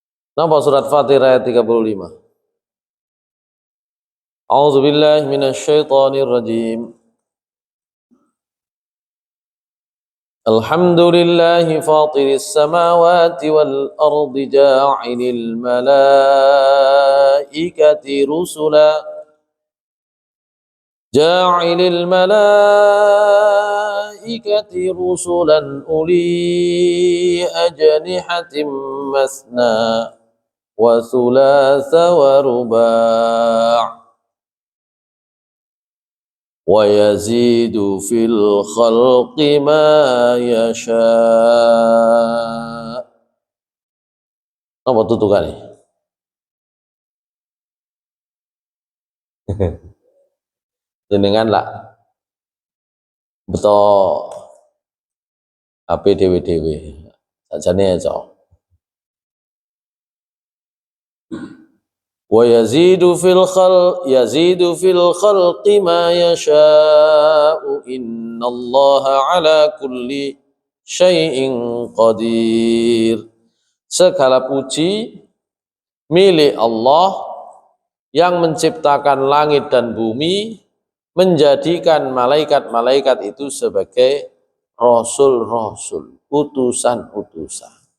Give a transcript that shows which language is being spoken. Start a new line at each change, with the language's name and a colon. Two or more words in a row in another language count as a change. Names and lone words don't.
Javanese: Napa surat Fatir ayat 35?
Arabic: أعوذ بالله من الشيطان الرجيم. الحمد لله فاطر السماوات والأرض جاعل الملائكة رسلا أولي أجنحة مثنى وثلاث ورباع ويزيد في الخلق ما يشاء'.
Javanese: Apa tutukane? Jenengan lah betul HP dewe-dewe sajane aja.
Arabic: ويزيد في الخلق ما يشاء إن الله على كل شيء قدير.
Indonesian: Segala puji milik Allah yang menciptakan langit dan bumi, menjadikan malaikat-malaikat itu sebagai rasul-rasul, utusan-utusan.